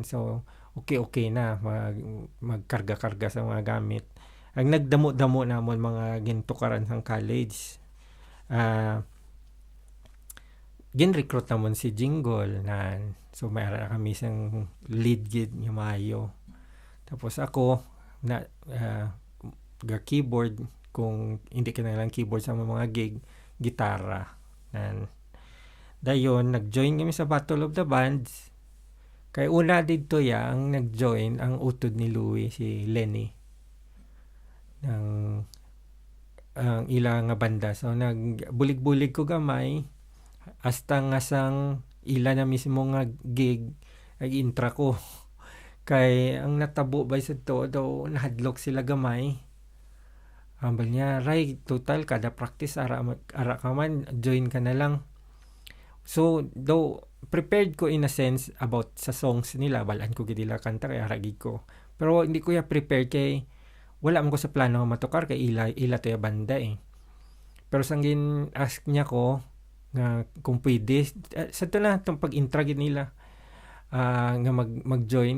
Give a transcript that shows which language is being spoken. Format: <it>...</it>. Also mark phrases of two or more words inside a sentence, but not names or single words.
<hil>So okay na magkarga-karga sa mga gamit. Ang nagdamo-damo namon mga gintukaran sang college. Gin-recruit namon si Jingle na so may ara kami sang lead gid nga maayo. Tapos ako na ga keyboard kung hindi ka na lang keyboard sa mga gig, gitara. Dayon nag-join kami sa Battle of the Bands. Kay una dito ang nag-join ang utod ni Louie si Lenny ng ang ilang nga banda. So nagbulig-bulig ko gamay hasta nga sang ila na mismo nga gig ay intra ko. Kay ang natabo bay sa to daw nahadlok sila gamay. Ambal niya, Ray, total kada practice ara ka man join ka na lang.</hil> <en>So though prepared</en> <hil>ko</hil> <en>in a sense about</en> <hil>sa songs nila, balaan ko gid nila kanta kay aragid ko. Pero hindi ko ya prepared kay wala man ko sa plano matukar kay ila to ya banda eh. Pero sanggin ask niya ko nga kung pwede sa to na tong pag-intra gid nila nga mag-join.</hil>